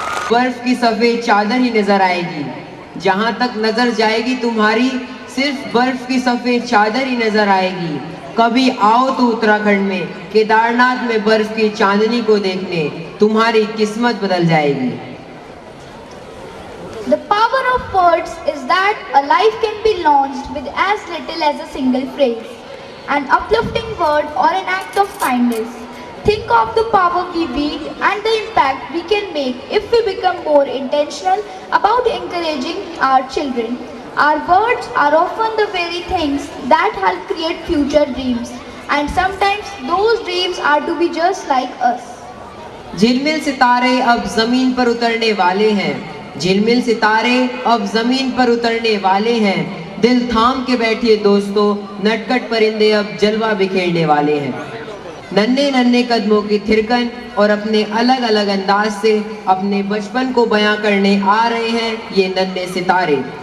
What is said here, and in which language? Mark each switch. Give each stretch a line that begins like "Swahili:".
Hindi: बर्फ की सफेद चादर ही नजर आएगी, जहां तक नजर जाएगी तुम्हारी सिर्फ बर्फ की सफेद चादर ही नजर आएगी। कभी आओ तो उत्तराखंड में केदारनाथ में बर्फ की चांदनी को देखने, तुम्हारी किस्मत बदल जाएगी।
English: The power of words is that a life can be launched with as little as a single phrase, an uplifting word or an act of kindness. Think of the power we wield and the impact we can make if we become more intentional about encouraging our children. Our words are often the very things that help create future dreams, and sometimes those dreams are to be just like us.
Hindi: झिलमिल सितारे अब जमीन पर उतरने वाले हैं, झिलमिल सितारे अब जमीन पर उतरने वाले हैं। दिल थाम के बैठिए दोस्तों, नटखट परिंदे अब जलवा बिखेरने वाले हैं। नन्हे नन्हे कदमों की थिरकन और अपने अलग अलग अंदाज से अपने बचपन को बयां करने आ रहे हैं ये नन्हे सितारे।